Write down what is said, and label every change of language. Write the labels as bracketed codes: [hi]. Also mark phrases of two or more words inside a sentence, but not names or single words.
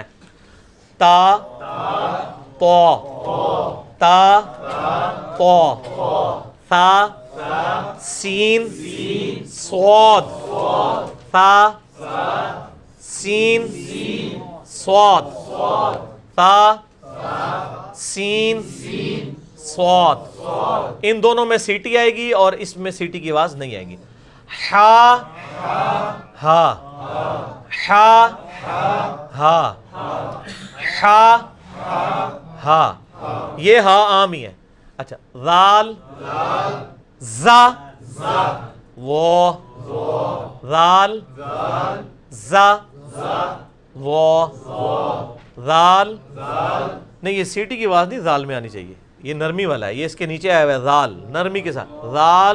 [ur] تا، طا، تا، طا، ثا، سین، صاد، ثا، سین، صاد، تا، سین، صاد. ان دونوں میں سیٹی آئے گی اور اس میں سیٹی کی آواز نہیں آئے گی. ہا، ہا، ہا، ہا، ہا، ہا. یہ ہا عام ہی ہے. اچھا ذال، زا، وہ، ذال، زا، وہ، ذال. نہیں یہ سیٹی کی آواز نہیں ذال میں آنی چاہیے، یہ نرمی والا ہے، یہ اس کے نیچے آیا ہوا ہے ذال، نرمی کے ساتھ ذال.